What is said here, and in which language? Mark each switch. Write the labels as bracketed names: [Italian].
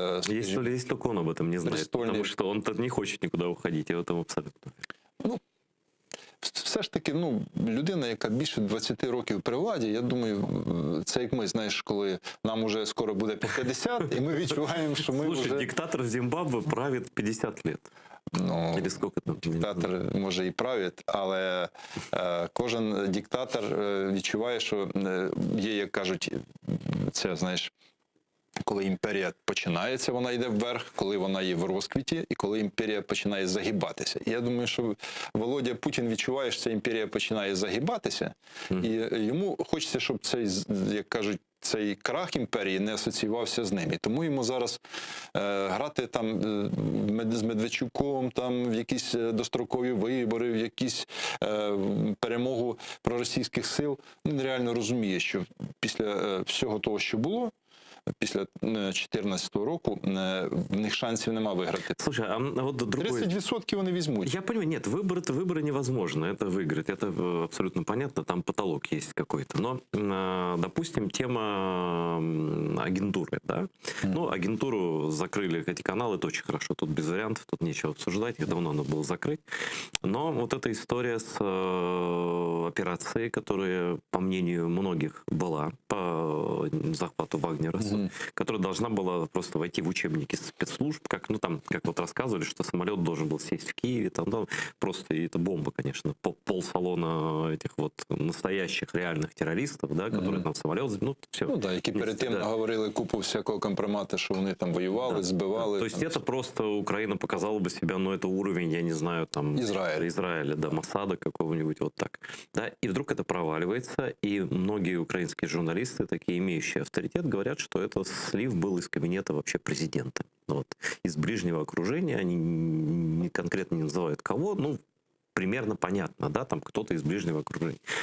[Russian] Есть, то ли есть, только он об этом не знает, потому что он-то не хочет никуда уходить, я в этом абсолютно. [Ukrainian] Все ж таки, людина, яка більше 20 років при владі, я думаю, це як ми, знаєш, коли нам уже скоро буде по 50, і ми відчуваємо, що ми [Russian] Слушай, [Ukrainian] вже... [Russian] диктатор Зимбабве правит 50 лет. Ну, Или сколько там? [Ukrainian] диктатор може і править, але кожен диктатор відчуває, що є, як кажуть, це, знаєш, коли імперія починається, вона йде вверх, коли вона є в розквіті, і коли імперія починає загибатися. І я думаю, що Володя Путін відчуває, що ця імперія починає загибатися, і йому хочеться, щоб цей, як кажуть, цей крах імперії не асоціювався з ним. І тому йому зараз грати там з Медведчуком, там в якісь дострокові вибори, в якісь перемогу проросійських сил. Він реально розуміє, що після всього того, що було, після 2014 року в них шансів нема виграти. [Russian] Слушай, а вот другой... [Ukrainian] 30% вони візьмуть. [Russian] Я понимаю, нет, выборы невозможно, это выиграть, это абсолютно понятно, там потолок есть какой-то. Но, допустим, тема агентуры, да? Ну, агентуру закрыли, эти каналы, это очень хорошо, тут без вариантов, тут нечего обсуждать, их давно надо было закрыть. Но вот эта история с операцией, которая, по мнению многих, была по захвату Вагнера, которая должна была просто войти в учебники спецслужб, как, ну, там, как вот рассказывали, что самолет должен был сесть в Киеве, там просто, и это бомба, конечно, полсалона этих вот настоящих реальных террористов, да, которые там самолет, ну, все. [Ukrainian] Ну, да, які перед тим говорили купу всякого компромату, що вони там воювали, збивали. [Russian] То есть там... это просто Украина показала бы себя, ну, это уровень, я не знаю, там... Израиля, да, Моссада какого-нибудь, вот так. Да, и вдруг это проваливается, и многие украинские журналисты, такие имеющие авторитет, говорят, что это слив был из кабинета вообще президента. Вот. Из ближнего окружения, они не конкретно не называют кого, ну, примерно понятно, да, там кто-то из ближнего окружения.